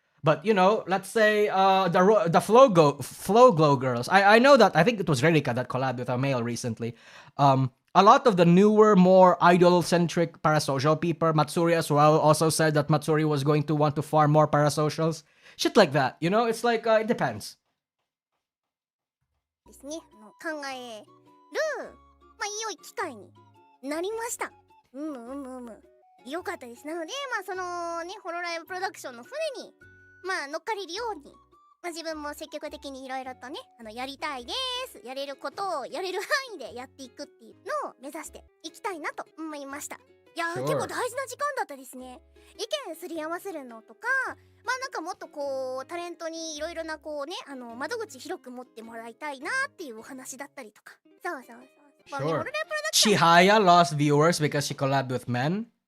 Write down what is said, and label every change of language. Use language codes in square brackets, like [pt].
[en] But, you know, let's say the Flow Glow girls. I know that, I think it was Rerika that collabed with a male recently. A lot of the newer, more idol-centric parasocial people, Matsuri as well, also said that Matsuri was going to want to farm more parasocials. Shit like that, you know? It's like, it depends. [ja] ですね、考える、まあ、良い機会になりました。よかったです。なので、まあ、そのね、ホロライブプロダクションの船に、まあ、乗っかれるように、まあ、自分も積極的にいろいろとね、やりたいです。やれることをやれる範囲でやっていくっていうのを目指していきたいなと思いました。いや、結構大事な時間だったですね。意見すり合わせるのとか、まあなんかもっとこうタレントにいろいろなこうね、窓口広く持ってもらいたいなっていうお話だったりとか。そうそうそう。 [en] Sure. Chihaya lost viewers because she collabed with men?